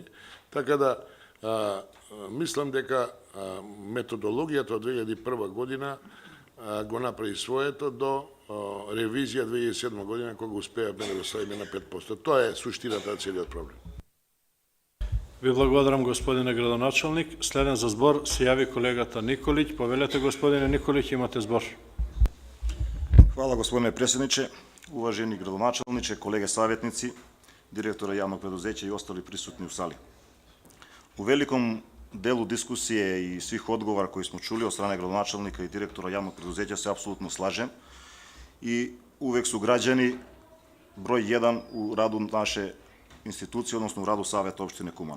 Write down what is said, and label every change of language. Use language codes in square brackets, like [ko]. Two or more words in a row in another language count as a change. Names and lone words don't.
[mk] Така да, мислам дека методологијата од 2001 година го направи своето до ревизија 2007 година, кога успеавме да го ставиме на 5%. Тоа е суштината на целиот проблем. Ви благодарам, господине градоначалник. Следен за збор се јави колегата Николиќ. Повелете, господине Николиќ, имате збор. [sr] Hvala gospodine predsjedniče, uvaženi gradonačelniče, kolege savjetnici, direktora javnog preduzeća i ostali prisutni u sali. U velikom delu diskusije i svih odgovora koji smo čuli od strane gradonačelnika i direktora javnog preduzeća se apsolutno slažem i uvek su građani broj 1 u radu naše institucije, odnosno u radu Saveta opštine Kumanovo.